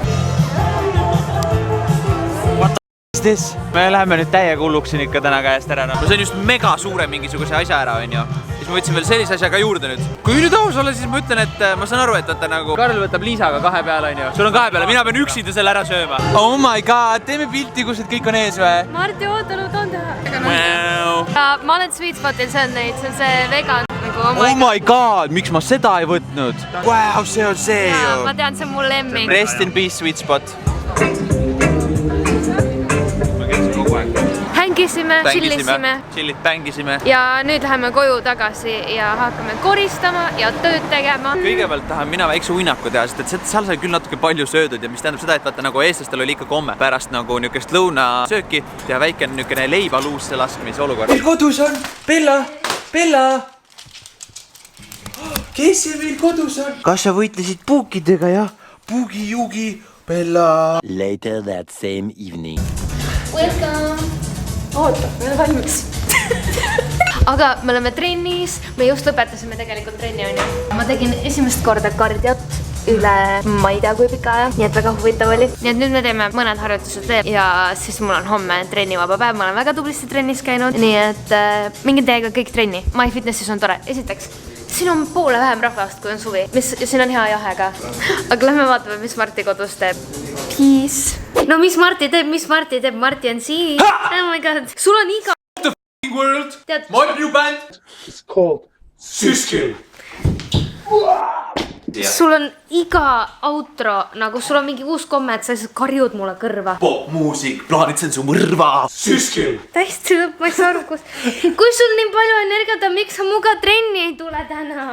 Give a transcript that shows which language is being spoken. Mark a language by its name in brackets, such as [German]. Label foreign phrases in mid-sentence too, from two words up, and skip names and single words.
[Estonian] Me läheme nüüd täiega hulluks siin ikka täna käest ära. No see on just mega suure mingisuguse asja ära, on ju. Siis ma võtsin veel sellise asja ka juurde nüüd. Kui nüüd aus olla, siis ma ütlen, et ma saan aru, et vaata nagu Karl võtab Liisaga 2 peale, on ju. Sul on 2 peale, mina pean üksinda selle ära sööma. [English] Oh my god, [Estonian] teeme pilti, kus need kõik on ees või? Marti, oota, tahan teha. Ma olen Sweet Spotil söönud neid, see on see vegan. [English] Oh my god, [Estonian] miks ma seda ei võtnud? Wow, see on see ju. Ma tean, see on mul lemmik. [English] Rest in peace, Sweet Spot. [Estonian] Hängisime, chillisime bängisime. Ja nüüd läheme koju tagasi ja hakkame koristama ja tööd tegema. Kõigepealt tahan mina väikse uinaku teha, sest et seal sai küll natuke palju söödud ja mis tähendab seda, et vaata nagu eestlastel oli ikka komme pärast nagu niukest lõunasööki teha väike niukene leivaluusse laskmise olukord. Meil kodus on Bella! Kes see meil kodus on? Kas sa võitlesid puukidega, jah? Puugi-jugi, Bella! [English] Later that same evening. Welcome! [Estonian] Oota, me oleme valmis. Aga me oleme trennis, me just lõpetasime tegelikult trenni, on ju. Ma tegin esimest korda kardiot üle ma ei tea kui pika aja, nii et väga huvitav oli. Nii et nüüd me teeme mõned harjutused veel ja siis mul on homme trennivaba päev, ma olen väga tublisti trennis käinud, nii et minge teiega kõik trenni. MyFitnessis on tore. Esiteks, siin on poole vähem rahvast, kui on suvi, ja siin on hea jahe ka. Aga lähme vaatame, mis Marti kodus teeb. Peace! No mis Marti teeb? Marti on siin. [English] Oh my god. [Estonian] Sul on iga... [English] The f***ing world! [Estonian] Tead... [English] My new band! It's called Süskil! [Estonian] Sul on iga outro, nagu sul on mingi uus komme, et sa lihtsalt karjud mulle kõrva. Popmuusik, plaanitsen su mõrva! Süskil! Täiesti lõpp, ma ei saa aru, kui sul nii palju energiat on, miks sa muga trenni ei tule täna?